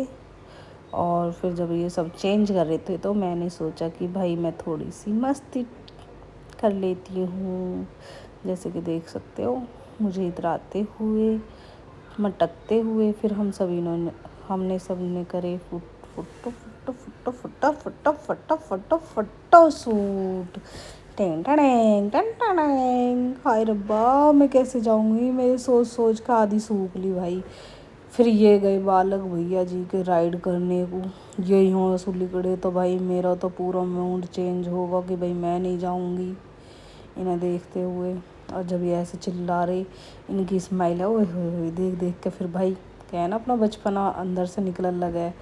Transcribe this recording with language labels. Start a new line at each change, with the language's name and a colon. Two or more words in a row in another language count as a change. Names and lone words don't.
Hindi: और फिर जब ये सब चेंज कर रहे थे तो मैंने सोचा कि भाई मैं थोड़ी सी मस्ती कर लेती हूँ। जैसे कि देख सकते हो, मुझे इतराते हुए, मटकते हुए, फिर हमने सब ने करे फुट्टो फुट्टो फुट्टो फुट्टा फुट्टा फट्टा फट्टो फट्टो सूट। टें टड़ेंग टन टड़ेंग। हाय रब्बा, मैं कैसे जाऊंगी? मेरे सोच सोच का आधी सूख ली भाई। फिर ये गए बालक भैया जी के राइड करने को। ये यहाँ से लिकड़े तो भाई मेरा तो पूरा मूड चेंज होगा कि भाई मैं नहीं जाऊंगी इन्हें देखते हुए। और जब ये ऐसे चिल्ला रहे, इनकी स्माइल है, ओए होए, देख देख के फिर भाई क्या है ना, अपना बचपना अंदर से निकलने लगा है।